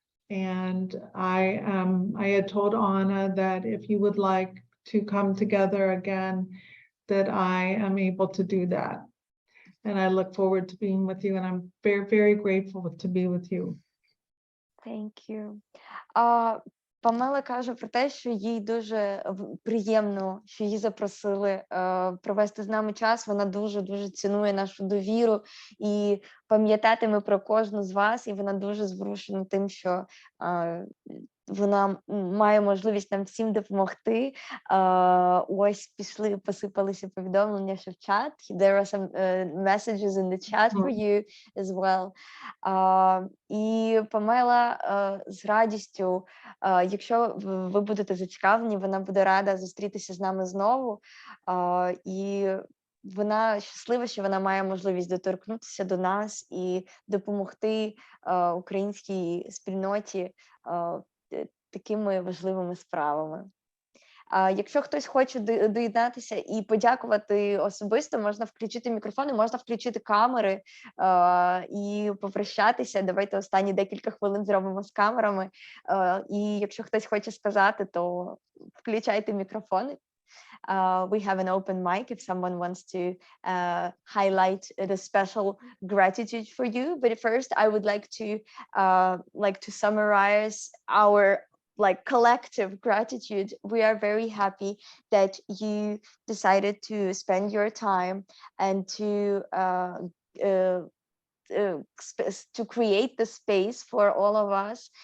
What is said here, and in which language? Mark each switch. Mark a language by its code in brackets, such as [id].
[en] And I had told Anna that if you would like to come together again, that I am able to do that. And I look forward to being with you, and I'm very, very grateful to be with you. Thank you. [uk] Памела каже про те, що їй дуже приємно, що її запросили провести з нами час. Вона дуже цінує нашу довіру і пам'ятатиме про кожну з вас, і вона дуже зворушена тим, що вона має можливість нам всім допомогти. Ось пішли, посипалися повідомлення, що в чат. [en] There are some messages in the chat for you as well. [uk] І Памела з радістю, якщо ви будете зацікавлені, вона буде рада зустрітися з нами знову. І вона щаслива, що вона має можливість доторкнутися до нас і допомогти українській спільноті такими важливими справами. Якщо хтось хоче доєднатися і подякувати особисто, можна включити мікрофони, можна включити камери і попрощатися. Давайте останні декілька хвилин зробимо з камерами. І якщо хтось хоче сказати, то включайте мікрофони. [en] We have an open mic if someone wants to highlight the special gratitude for you. But first, I would like to summarize our collective gratitude. We are very happy that you decided to spend your time and to create the space for all of us.